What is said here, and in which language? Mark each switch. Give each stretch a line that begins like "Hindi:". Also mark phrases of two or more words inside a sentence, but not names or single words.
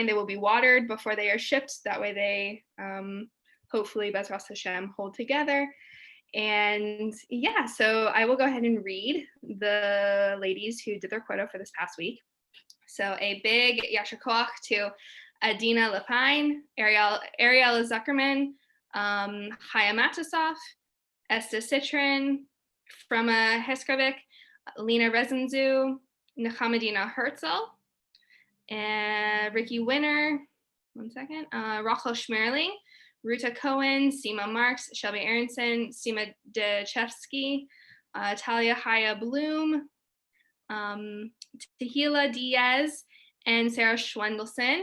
English: They will be watered before they are shipped. That way they hopefully
Hebrew: Bezras Hashem
English: hold together. And yeah, so I will go ahead and read the ladies who did their quota for this past week. So a big
Hebrew: yasher koach
English: to Adina Lapine, Ariella Zuckerman, Chaya Matasov, Esther Citrin, Frema Heskovik, Lena Rezenzu, Nechamadina Herzl, and Ricky Winner, Rachel Schmerling, Ruta Cohen, Seema Marks, Shelby Aronson, Seema Dechevsky, Talia Haya Bloom, Tehila Diaz, and Sarah Schwendelson.